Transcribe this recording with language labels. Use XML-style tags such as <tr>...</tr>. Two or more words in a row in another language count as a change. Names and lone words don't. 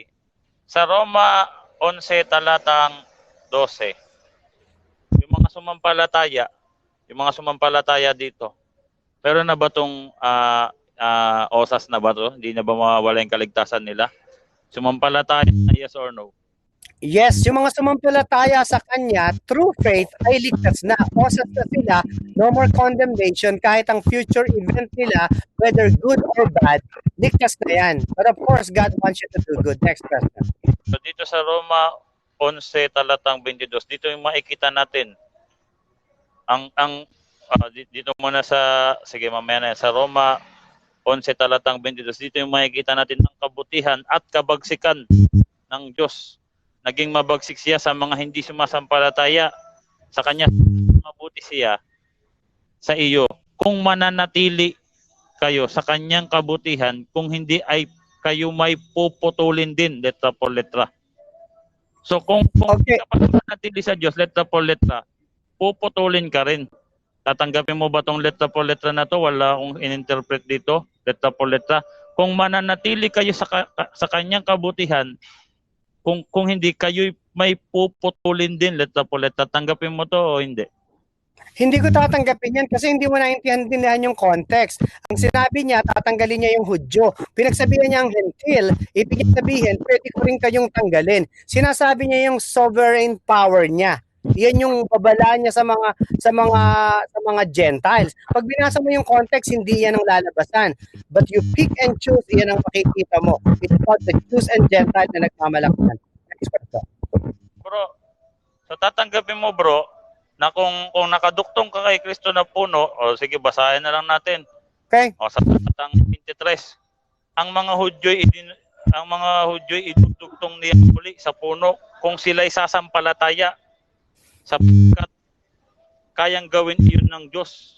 <tl>Sa Roma 11 talatang 12, yung mga sumampalataya dito, pero na ba itong osas na ba to? Hindi na ba mawawala yung kaligtasan nila? Sumampalataya,</tl> <en>yes or no?</en> <tl>Yes, yung mga sumampalataya sa kanya,</tl> <en>through faith,</en> <tl>ay ligtas na. Osas na sila,</tl> <en>no more condemnation,</en> <tl>kahit ang</tl> <en>future event</en> <tl>nila,</tl> <en>whether good or bad,</en> <tl>ligtas na yan.</tl> <en>But of course, God wants you to do good. Next question.</en> <tl>So dito sa Roma 11 talatang 22, dito yung makikita natin. Dito muna sige mamaya na, sa Roma 11 talatang 22, dito yung makikita natin ang kabutihan at kabagsikan ng Diyos. Naging mabagsik siya sa mga hindi sumasampalataya sa kanya. Mabuti siya sa iyo kung mananatili kayo sa kanyang kabutihan, kung hindi ay kayo may puputulin din,</tl> <es>letra por letra.</es> <tl>So kung Okay. kapag mananatili sa Diyos,</tl> <es>letra por letra,</es> <tl>puputulin ka rin. Tatanggapin mo ba tong</tl> <es>letra por letra</es> <tl>na to? Wala akong in-interpret dito,</tl> <es>letra por letra.</es> <tl>Kung mananatili kayo sa kanyang kabutihan, kung hindi kayo may puputulin din,</tl> <es>letra por letra,</es> <tl>tanggapin mo to o hindi? Hindi ko tatanggapin yan kasi hindi mo naintindihan yung context. Ang sinabi niya, tatanggalin niya yung Hudyo. Pinagsabihan niya ang Gentil, ibig sabihin, pwede ko rin kayong tanggalin. Sinasabi niya yung</tl> <en>sovereign power</en> <tl>niya. Yan yung babala niya sa mga Gentiles. Pag binasa mo yung context, hindi yan ang lalabasan.</tl> <en>But you pick and choose,</en> <tl>yan ang makikita mo.</tl> <en>It's about the Jews and Gentiles</en> <tl>na nagmamalakman.</tl> <en>Next question.</en> <tl>Bro, so tatanggapin mo, bro, na kung nakaduktong ka kay Kristo na puno, o sige, basahin na lang natin. Okay? O sa talatang 23, ang mga Hudyo'y idudugtong niya muli sa puno kung sila'y sasampalataya, sapagkat kayang gawin iyon ng Diyos.</tl>